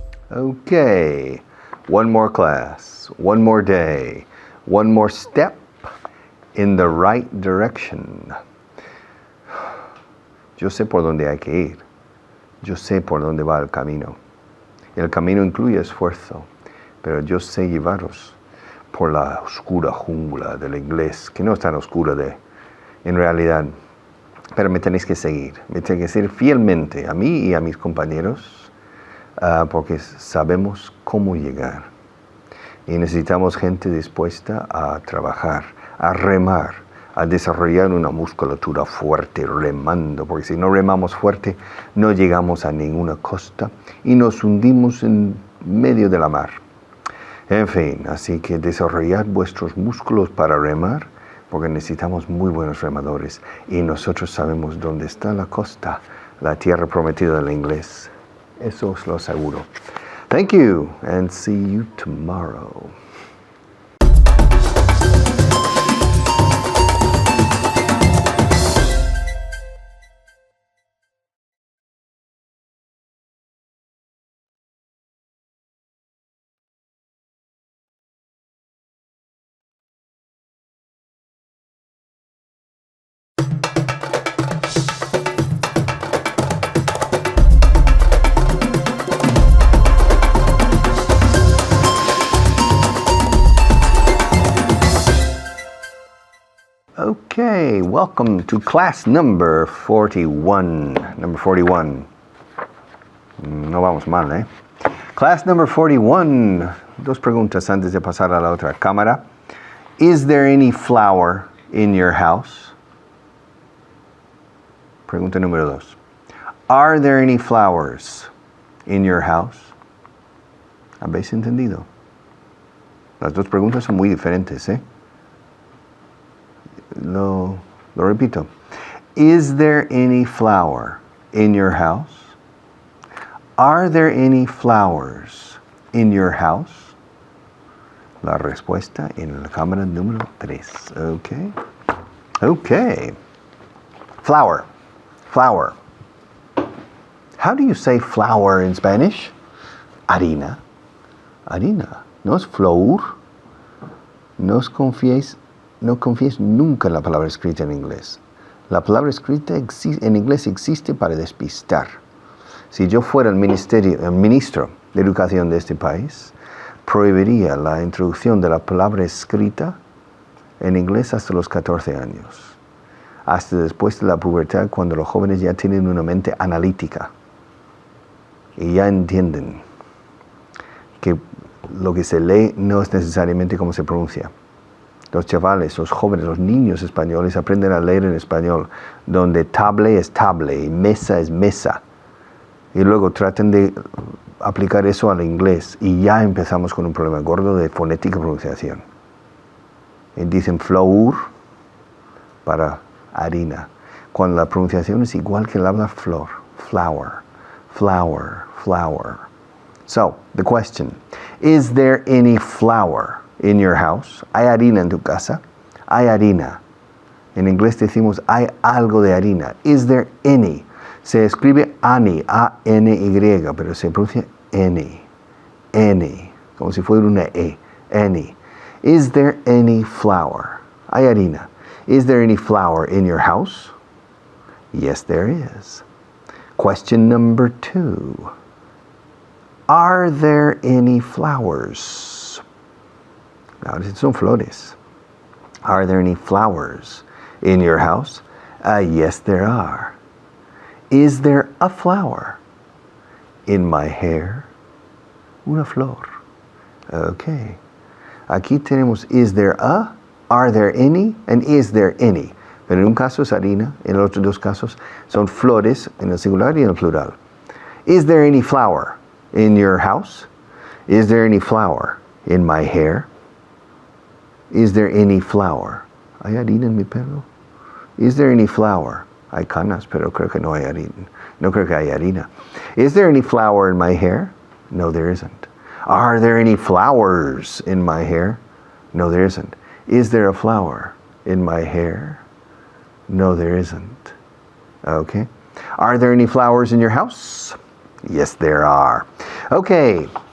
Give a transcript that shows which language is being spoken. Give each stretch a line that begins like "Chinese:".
English: Okay, one more class, one more day, one more step in the right direction.
Spanish: Yo sé por dónde hay que ir. Yo sé por dónde va el camino. El camino incluye esfuerzo, pero yo sé llevaros por la oscura jungla del inglés, que no es tan oscura en realidad, pero me tenéis que seguir. Me tenéis que seguir fielmente a mí y a mis compañeros, porque sabemos cómo llegar. Y necesitamos gente dispuesta a trabajar, a remar, a desarrollar una musculatura fuerte remando, porque si no remamos fuerte no llegamos a ninguna costa y nos hundimos en medio de la mar. En fin, así que desarrollad vuestros músculos para remar, porque necesitamos muy buenos remadores y nosotros sabemos dónde está la costa, la tierra prometida del inglés. Eso os lo aseguro.
English: Thank you and see you tomorrow. Okay, welcome to class number 41. Number 41.
Spanish: No vamos mal, ¿eh?
English: Class number 41.
Spanish: Dos preguntas antes de pasar a la otra cámara.
English: Is there any flour in your house?
Spanish: Pregunta número 2.
English: Are there any flowers in your house?
Spanish: ¿Habéis entendido? Las dos preguntas son muy diferentes, ¿eh? Lo repito.
English: Is there any flour in your house? Are there any flowers in your house?
Spanish: La respuesta en la cámara número 3.
English: Okay. Okay. Flour. Flour. How do you say flour in Spanish?
Spanish: Harina. Harina. No es flour. No confíes nunca en la palabra escrita en inglés. La palabra escrita en inglés existe para despistar. Si yo fuera el ministro de Educación de este país, prohibiría la introducción de la palabra escrita en inglés hasta los 14 años. Hasta después de la pubertad, cuando los jóvenes ya tienen una mente analítica y ya entienden que lo que se lee no es necesariamente como se pronuncia. Los chavales, los jóvenes, los niños españoles aprenden a leer en español, donde table es table y mesa es mesa. Y luego tratan de aplicar eso al inglés y ya empezamos con un problema gordo de fonética y pronunciación. Y dicen flour para harina, cuando la pronunciación es igual que el habla flor.
English: Flower, flower, flower. So, the question, is there any flour in your house?
Spanish: ¿Hay harina en tu casa? Hay harina. En inglés decimos hay algo de harina.
English: Is there any?
Spanish: Se escribe any, A-N-Y, pero se pronuncia any. Any, como si fuera una E. Any.
English: Is there any flour?
Spanish: Hay harina.
English: Is there any flour in your house? Yes, there is. Question number 2. Are there any flowers?
Spanish: Ahora son flores.
English: Are there any flowers in your house? Yes, there are. Is there a flower in my hair?
Spanish: Una flor.
English: Okay.
Spanish: Aquí tenemos
English: is there a, are there any, and is there any.
Spanish: Pero en un caso es harina, en los otros dos casos son flores en el singular y en el plural.
English: Is there any flower in your house? Is there any flower in my hair? Is there any flower?
Spanish: ¿Hay harina en mi pelo?
English: Is there any flower?
Spanish: Hay canas, pero creo que no hay harina. No creo que hay harina.
English: Is there any flower in my hair? No, there isn't. Are there any flowers in my hair? No, there isn't. Is there a flower in my hair? No, there isn't. Okay. Are there any flowers in your house? Yes, there are. Okay.